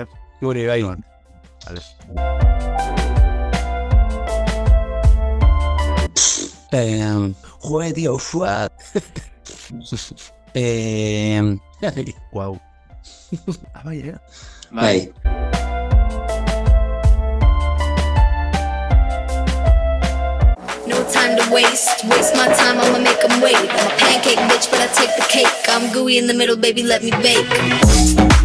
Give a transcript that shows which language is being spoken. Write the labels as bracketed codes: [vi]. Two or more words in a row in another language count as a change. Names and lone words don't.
[eu] Guri, bai. Ales. [es] Joe, tío, fuat. Guau. [eu] Bai, Bai. [en] No time to waste my time, I'ma make them wait. I'm a pancake bitch, but I take the cake. I'm gooey in the middle, baby, let me bake.